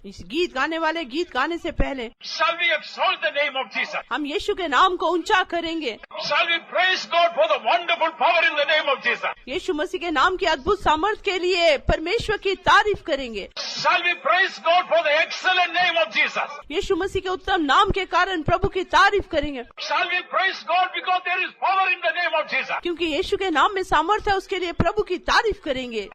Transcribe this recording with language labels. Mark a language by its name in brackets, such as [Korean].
[Hindi] इस गीत गाने वाले गीत गाने से पहले [English] shall we exalt the name of Jesus? [Hindi] हम यीशु के नाम को ऊंचा करेंगे। [English] Shall we praise God for the wonderful power in the name of Jesus? [Hindi] यीशु मसीह के नाम की अद्भुत सामर्थ्य के लिए परमेश्वर की तारीफ करेंगे। [English] Shall we praise God for the excellent name of Jesus? [Hindi] यीशु मसीह के उत्तम नाम के कारण प्रभु की तारीफ करेंगे। [English] Shall we praise God because there is power in the name of Jesus? [Hindi] क्योंकि यीशु के नाम में सामर्थ्य है, उसके लिए प्रभु की तारीफ करेंगे।